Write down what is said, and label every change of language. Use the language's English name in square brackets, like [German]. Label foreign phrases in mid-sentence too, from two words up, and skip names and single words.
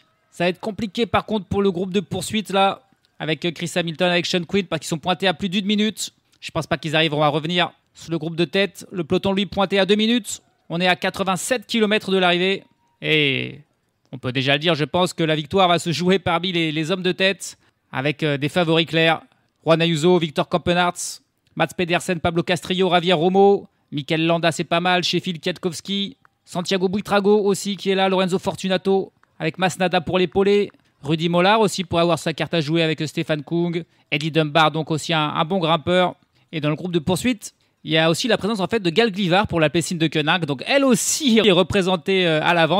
[French] Ça va être compliqué par contre pour le groupe de poursuite là, avec Chris Hamilton, avec Sean Quinn, parce qu'ils sont pointés à plus d'1 minute. Je pense pas qu'ils arriveront à revenir sur le groupe de tête. Le peloton lui pointé à 2 minutes. On est à 87 km de l'arrivée. Et on peut déjà le dire, je pense que la victoire va se jouer parmi les hommes de tête, avec des favoris clairs. Juan Ayuso, Victor Kampenaerts, Mats Pedersen, Pablo Castrillo, Javier Romo, Mikel Landa c'est pas mal, Sheffield Kwiatkowski, Santiago Buitrago aussi qui est là, Lorenzo Fortunato avec Masnada pour l'épauler, Rudy Mollard aussi pour avoir sa carte à jouer avec Stefan Kung, Eddie Dunbar donc aussi un bon grimpeur. Et dans le groupe de poursuite, il y a aussi la présence en fait de Gal Glivar pour l'Alpecin de Koenig, donc elle aussi est représentée à l'avant.